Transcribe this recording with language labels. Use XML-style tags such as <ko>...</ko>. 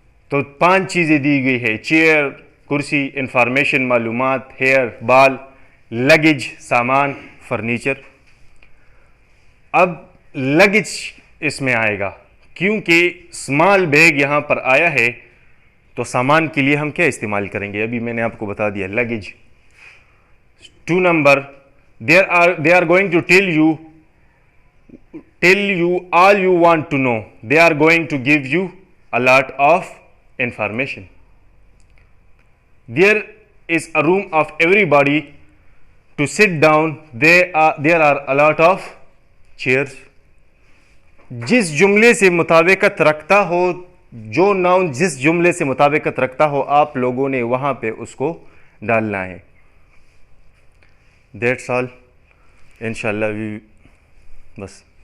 <ur>تو 5 چیزیں دی گئی ہے: چیئر، کرسی، انفارمیشن، معلومات، ہیئر، بال، لگیج، سامان، فرنیچر۔ اب لگیج اس میں آئے گا کیونکہ اسمال بیگ یہاں پر آیا ہے، تو سامان کے لیے ہم کیا استعمال کریں گے؟ ابھی میں نے آپ کو بتا دیا، luggage. 2 number,</ur> <en>they are going to tell you all you want to know. They are going to give you a lot of information. There is a room of everybody to sit down. There are a lot of chairs.</en> <ur>جس جملے سے مطابقت رکھتا ہو، جو noun جس جملے سے مطابقت رکھتا ہو، آپ لوگوں نے وہاں پہ اس کو ڈالنا ہے۔</ur> <en>That's all.</en> <ur>انشاءاللہ بس</ur>